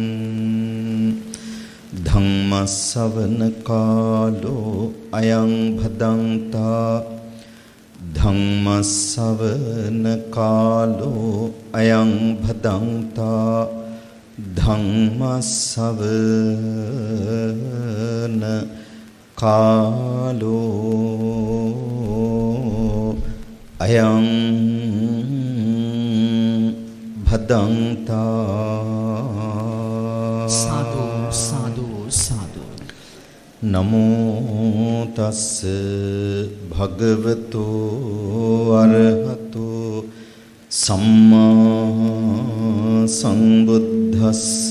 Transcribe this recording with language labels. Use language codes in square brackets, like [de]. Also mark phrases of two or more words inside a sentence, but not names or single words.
[pi] ධම්ම ශ්‍රවණ කාලෝ අයං භදංතා ධම්ම ශ්‍රවණ කාලෝ අයං භදංතා ධම්ම ශ්‍රවණ කාලෝ අයං භදංතා. සාදු සාදු සාදු. නමෝ තස්ස භගවතු අරහතු සම්මා සම්බුද්දස්ස.